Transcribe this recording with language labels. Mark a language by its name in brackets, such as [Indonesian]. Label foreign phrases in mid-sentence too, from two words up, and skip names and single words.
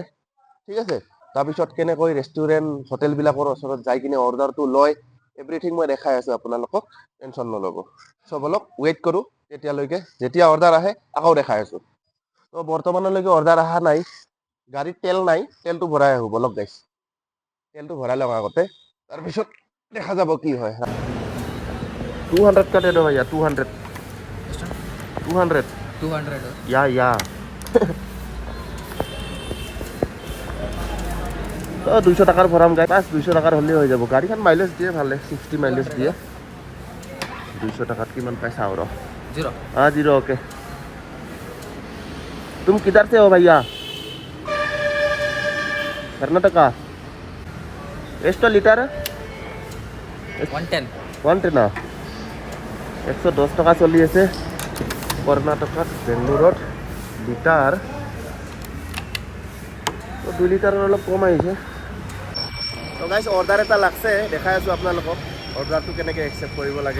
[Assamese] ঠিক আছে, তাৰপিছত কেনেকৈ ৰেষ্টুৰেণ্ট হোটেলবিলাকৰ ওচৰত যাই কিনে অৰ্ডাৰটো লয়, এভৰিথিং মই দেখাই আছোঁ আপোনালোকক, টেনশ্যন নল'ব। চ' বলক ৱেইট কৰোঁ তেতিয়ালৈকে, যেতিয়া অৰ্ডাৰ আহে আকৌ দেখাই আছোঁ। ত' বৰ্তমানলৈকে অৰ্ডাৰ অহা নাই, গাড়ীত তেল নাই, তেলটো ভৰাই আহোঁ বলক গাইছ। তেলটো ভৰাই লওঁ আগতে, তাৰপিছত দেখা যাব কি হয়। [Hindi] 200 का दे दो भैया, 200 200 200 [Assamese] या তো 200 টাকাৰ ভৰাম গাই, 200 টাকাৰ হ'লেই হৈ যাব। গাড়ীখন মাইলেজ দিয়ে ভালে, 60 মাইলেজ দিয়ে। 200 টাকাত কিমান পাই চাওঁ ৰ। 0 [Hindi] हाँ 0 ओके। तुम किधर से हो भैया? [Kannada] कर्नाटका। ಎಷ್ಟು ಲೀಟರ್? 110 [Assamese] 110 110 টাকা চলি আছে কৰ্ণাটকাত, বেংগলোৰত লিটাৰ। তো 2 লিটাৰৰ অলপ কম আহিছে। তো গাইছ অৰ্ডাৰ এটা লাগছে, দেখাই আছোঁ আপোনালোকক অৰ্ডাৰটো কেনেকৈ একচেপ্ট কৰিব লাগে।